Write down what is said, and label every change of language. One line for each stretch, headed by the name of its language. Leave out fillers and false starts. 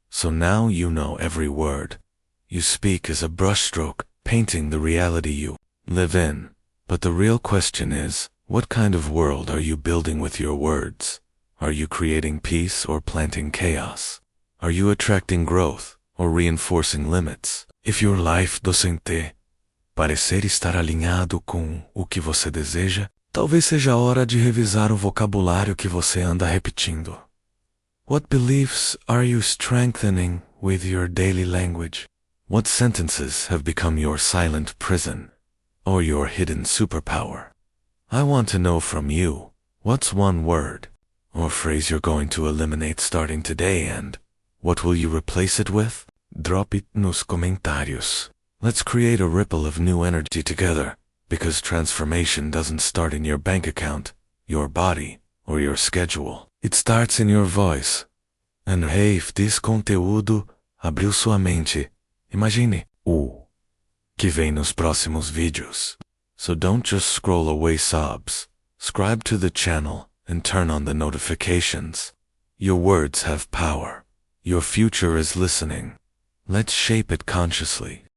English: So now you know every word. You speak as a brushstroke, painting the reality you live in. But the real question is, what kind of world are you building with your words? Are you creating peace or planting chaos? Are you attracting growth or reinforcing limits?
Portuguese: If your life doesn't parecer estar alinhado com o que você deseja, talvez seja a hora de revisar o vocabulário que você anda repetindo.
English: What beliefs are you strengthening with your daily language? What sentences have become your silent prison? Or your hidden superpower? I want to know from you, what's one word or phrase you're going to eliminate starting today, and what will you replace it with? Drop it nos comentários. Let's create a ripple of new energy together, because transformation doesn't start in your bank account, your body, or your schedule. It starts in your voice.
Portuguese: And hey, if this conteúdo abriu sua mente, imagine o que vem nos próximos vídeos.
English: So don't just scroll away subs. Subscribe to the channel and turn on the notifications. Your words have power. Your future is listening. Let's shape it consciously.